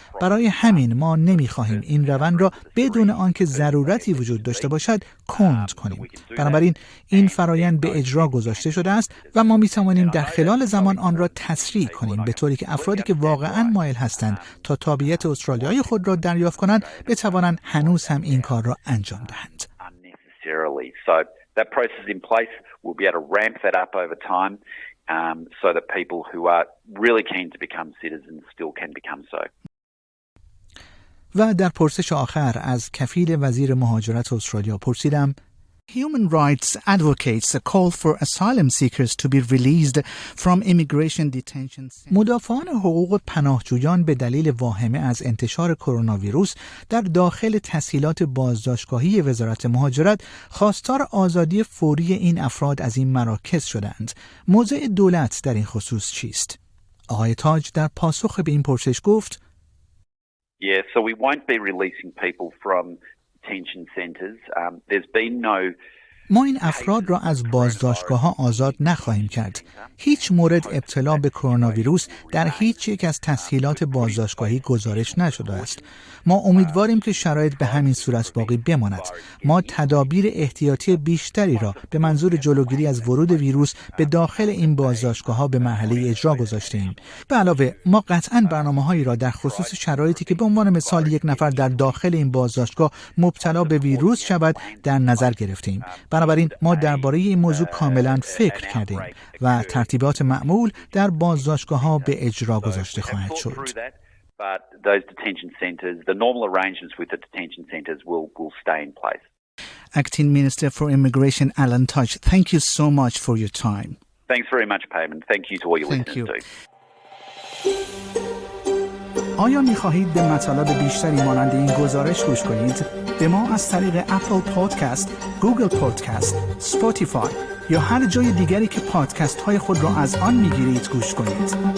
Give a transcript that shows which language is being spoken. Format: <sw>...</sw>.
<fa>برای همین ما نمی‌خواهیم این روند را بدون آنکه ضرورتی وجود داشته باشد کند کنیم. بنابراین این فرایند به اجرا گذاشته شده است و ما می‌توانیم در خلال زمان آن را تسریع کنیم به طوری که افرادی که واقعاً مایل هستند تا تابعیت استرالیایی خود را دریافت کنند بتوانند هنوز هم این کار را انجام دهند.</fa> <en>So that process is in place. We'll be able to ramp that up over time so that people who are really keen to become citizens still can become so.</en> <fa>و در پرسش آخر از کفیل وزیر مهاجرت استرالیا پرسیدم:</fa> <en>Human rights advocates call for asylum seekers to be released from immigration detention centers.</en> <fa>مدافعان حقوق پناهجویان به دلیل واهمه از انتشار کرونا ویروس در داخل تسهیلات بازداشتگاهی وزارت مهاجرت خواستار آزادی فوری این افراد از این مراکز شدند. موضع دولت در این خصوص چیست؟ آقای تاج در پاسخ به این پرسش گفت:</fa> <en>Yeah, so we won't be releasing people from detention centres. There's been no</en> <fa>ما این افراد را از بازداشتگاه‌ها آزاد نخواهیم کرد. هیچ مورد ابتلا به کرونا ویروس در هیچ یک از تسهیلات بازداشتگاهی گزارش نشده است. ما امیدواریم که شرایط به همین صورت باقی بماند. ما تدابیر احتیاطی بیشتری را به منظور جلوگیری از ورود ویروس به داخل این بازداشتگاه‌ها به مرحله اجرا گذاشته‌ایم. به علاوه ما قطعاً برنامه‌هایی را در خصوص شرایطی که به عنوان مثال یک نفر در داخل این بازداشتگاه مبتلا به ویروس شود در نظر گرفته‌ایم. بنابراین ما درباره این موضوع کاملا فکر کردیم و ترتیبات معمول در بازداشتگاه‌ها به اجرا گذاشته خواهد شد.</fa> <en>But those detention centres, the normal arrangements with the detention centres will stay in place. Acting Minister for Immigration Alan Tudge, thank you so much for your time. Thanks very much, Payman. Thank you to all your listeners too.</en> <fa>آیا می‌خواهید به مطالب بیشتری مانند این گزارش گوش کنید؟ به ما از طریق اپل پادکست، گوگل پادکست، اسپاتیفای یا هر جای دیگری که پادکست های خود را از آن می‌گیرید گوش کنید.</fa>